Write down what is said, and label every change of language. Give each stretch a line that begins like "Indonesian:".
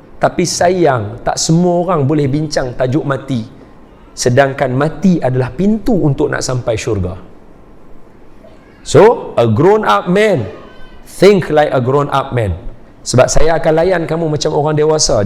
Malay: Tapi sayang, tak semua orang boleh bincang tajuk mati. Sedangkan mati adalah pintu untuk nak sampai syurga.
English: So, a grown up man think like a grown up man.
Malay: Sebab saya akan layan kamu macam orang dewasa.